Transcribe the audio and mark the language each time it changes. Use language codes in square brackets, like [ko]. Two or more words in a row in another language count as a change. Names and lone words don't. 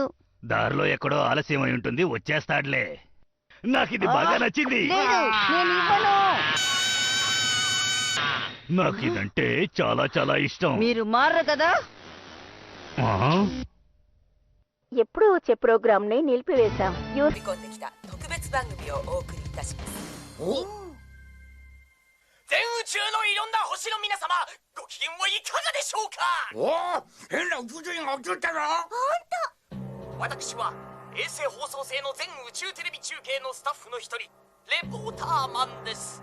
[te] దారిలో ఎక్కడో ఆలస్యం అయి ఉంటుంది, వచ్చేస్తాడులే. నాకిది బాగా నచ్చింది. లేదు, నేను ఇవ్వను. నాకిదంటే చాలా చాలా ఇష్టం. మీరు మారరు కదా? ఎప్పుడూ వచ్చే ప్రోగ్రామ్ ని నిలిపివేశాం. [ja] 全宇宙のいろんな星の皆様、ご機嫌はいかがでしょうか。おお、変な宇宙人が映ったぞ。私は衛星放送制の全宇宙テレビ中継のスタッフの一人、レポーターマンです。